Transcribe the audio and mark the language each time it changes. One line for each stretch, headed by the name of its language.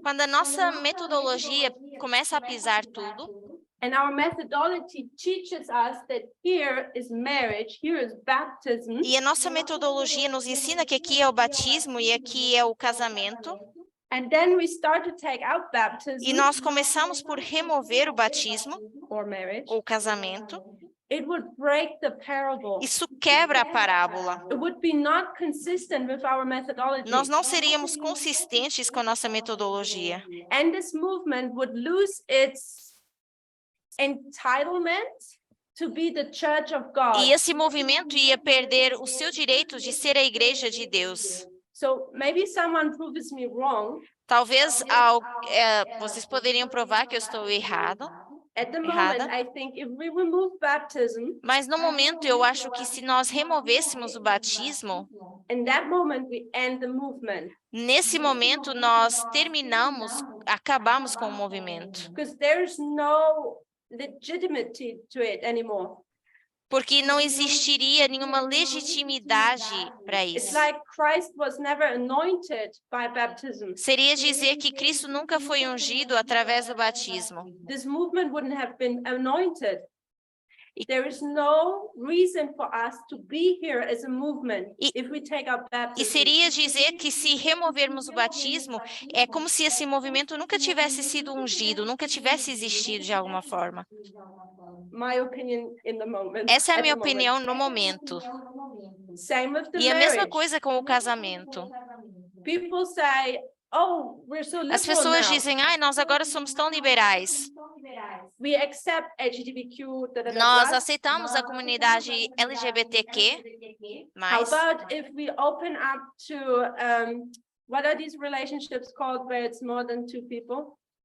Portuguese: quando a nossa metodologia começa a pisar tudo,
English: and our methodology teaches us that here is marriage, here is baptism,
Portuguese: e a nossa metodologia nos ensina que aqui é o batismo e aqui é o casamento,
English: and then we start to take out baptism
Portuguese: e nós começamos por remover o batismo
English: or marriage,
Portuguese: ou casamento,
English: it would break the parable.
Portuguese: isso quebra a parábola.
English: It would be not consistent with our methodology.
Portuguese: Nós não seríamos consistentes com a nossa metodologia.
English: And this movement would lose its entitlement to be the church of God.
Portuguese: E esse movimento ia perder o seu direito de ser a igreja de Deus.
English: So maybe someone proves me wrong.
Portuguese: Talvez vocês poderiam provar que eu estou errada,
English: At the moment, I think if we remove baptism,
Portuguese: mas no momento eu acho que se nós removêssemos o batismo,
English: in that moment we end the movement.
Portuguese: nesse momento nós acabamos com o movimento.
English: Because there's no legitimacy to it anymore.
Portuguese: Porque não existiria nenhuma legitimidade para
English: It's
Portuguese: isso.
English: like Christ was never anointed by baptism.
Portuguese: Seria dizer que Cristo nunca foi ungido através do batismo.
English: This movement wouldn't have been anointed. There is no reason for us to be here as a movement if we take out
Portuguese: E
English: baptism.
Portuguese: seria dizer que se removermos o batismo, é como se esse movimento nunca tivesse sido ungido, nunca tivesse existido de alguma forma.
English: My opinion in the moment.
Portuguese: Essa é a
English: at
Portuguese: minha
English: the moment.
Portuguese: opinião no momento.
English: Same with the
Portuguese: E a mesma
English: marriage.
Portuguese: coisa com o casamento.
English: People say, "Oh, we're so liberal
Portuguese: As pessoas
English: now.
Portuguese: dizem, ai, nós agora somos tão liberais.
English: We accept LGBTQ."
Portuguese: Nós aceitamos a comunidade LGBTQ+.
English: How about if we open up to what are these relationships called where it's more than two people?